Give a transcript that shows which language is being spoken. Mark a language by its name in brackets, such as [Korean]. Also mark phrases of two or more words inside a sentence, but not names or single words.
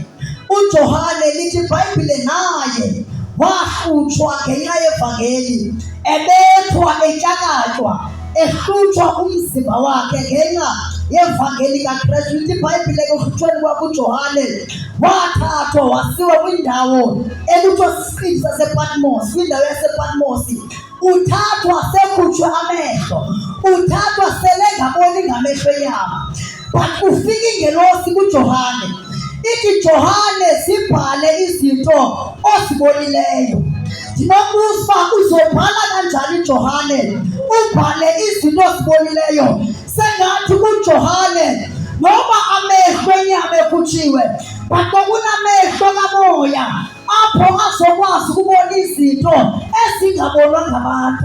[Xhosa] uJohane lithi iBhayibhile naye wahlutshwa ngenxa yevangeli, ebethwa etyakatywa, ehlutshwa umzimba wakhe ngenxa yevangeli kaKristu. Lithi iBhayibhile ekuhlutshweni kwakhe uJohane wathathwa wasiwa kwindawo ekuthiwa sisiqithi sasePatmos. Kwindawo yasePatmos uthathwa sekhutshwe amehlo, uthathwa selengaboni ngamehlo enyama. But ufika ingelosi kuJohane ithi, Johane, sibhale izinto ozibonileyo. Ndinobuza uba uzobhala kanjani Johane? Ubhale izinto ozibonileyo. Sengathi kuJohane noba amehlo enyama ekhutshiwe, but kunamehlo kamoya apho azokwazi ukubona izinto ezingabonwa ngabantu.